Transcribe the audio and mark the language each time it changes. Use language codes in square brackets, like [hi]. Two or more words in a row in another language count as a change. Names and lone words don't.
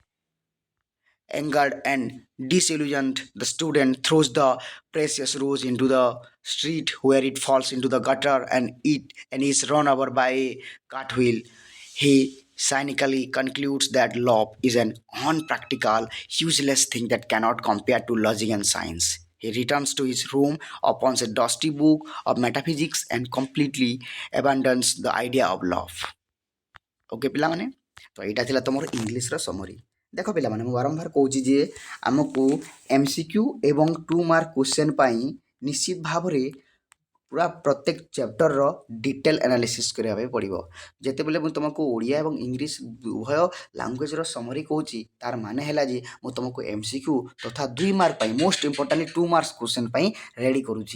[en] Angered and disillusioned, the student throws the precious rose into the street where it falls into the gutter and is run over by a cartwheel. He cynically concludes that love is an unpractical, useless thing that cannot compare to logic and science. He returns to his room, opens a dusty book of metaphysics, and completely abandons the idea of love. [or] ଓକେ ପିଲାମାନେ, ତ ଏଇଟା ଥିଲା ତୁମର [en] Englishର summary। [or] ଦେଖ ପିଲାମାନେ, ମୁଁ ବାରମ୍ବାର କହୁଛି ଯେ ଆମକୁ MCQ ଏବଂ 2 [en] mark question [or] ପାଇଁ ନିଶ୍ଚିତ ଭାବରେ ପୁରା ପ୍ରତ୍ୟେକ ଚାପ୍ଟରର [en] detail analysis [or] କରିବା ପାଇଁ ପଡ଼ିବ। ଯେତେବେଳେ ମୁଁ ତୁମକୁ ଓଡ଼ିଆ ଏବଂ ଇଂଲିଶ ଉଭୟ [en] languageର summary [or] କହୁଛି, ତାର ମାନେ ହେଲା ଯେ ମୁଁ ତୁମକୁ MCQ ତଥା 2 ମାର୍କ ପାଇଁ [en] most importantly 2 mark question [or] ପାଇଁ ରେଡ଼ି କରୁଛି।